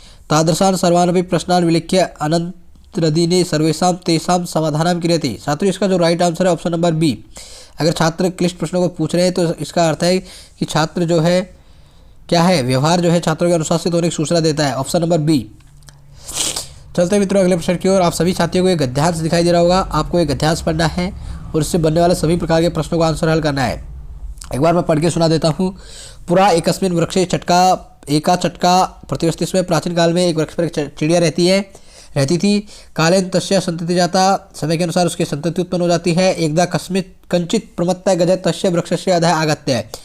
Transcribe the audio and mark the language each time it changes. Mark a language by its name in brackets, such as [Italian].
[Sanskrit] तादृशान् सर्वानपि प्रश्नान् विलिख्य अनन्तरदिने सर्वेषां तेषां समाधानं क्रियते। [Hindi] साथियों इसका जो राइट आंसर है ऑप्शन नंबर बी। अगर छात्र क्लिष्ट प्रश्नों को पूछ रहे हैं तो इसका अर्थ है कि छात्र जो है क्या है, व्यवहार जो है छात्रों के अनुशासित होने की सूचना देता है। Option number B. चलते हैं मित्रों अगले प्रश्न की ओर। आप सभी छात्रियों को एक गद्यांश दिखाई दे रहा होगा। आपको एक गद्यांश पढ़ना है और इससे बनने वाले सभी प्रकार के प्रश्नों का आंसर हल करना है। एक बार मैं पढ़ के सुना देता हूँ। [Sanskrit] पुरा एकस्मिन् वृक्षे एका चटका प्रतिवस्थित। [Hindi] इसमें प्राचीन काल में एक वृक्ष पर एक चिड़िया रहती थी। [Sanskrit] कालेन तस्य संतति जाता, [Hindi] समय के अनुसार उसकी संतति उत्पन्न हो जाती है। [Sanskrit] एकदा कंचित प्रमत्तः गजः तस्य वृक्षस्य अधः आगत्य।